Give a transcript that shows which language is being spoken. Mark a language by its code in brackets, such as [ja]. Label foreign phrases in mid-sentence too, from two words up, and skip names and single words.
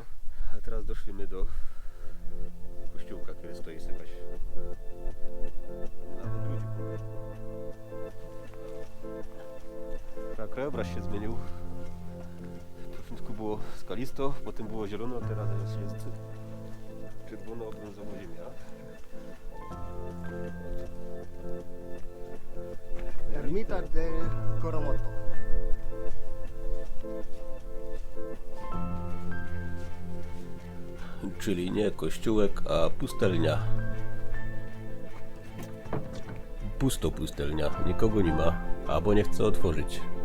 [pl] A teraz doszliśmy do kościółka, który stoi sobie na odwrócie. Tak, krajobraz się zmienił. W początku było skalisto, potem było zielono, a teraz jest czerwono-brązowa ziemia. [es] Ermita de Coromoto. [pl] Czyli nie kościółek, a pustelnia. Pusto pustelnia, nikogo nie ma, albo nie chce otworzyć.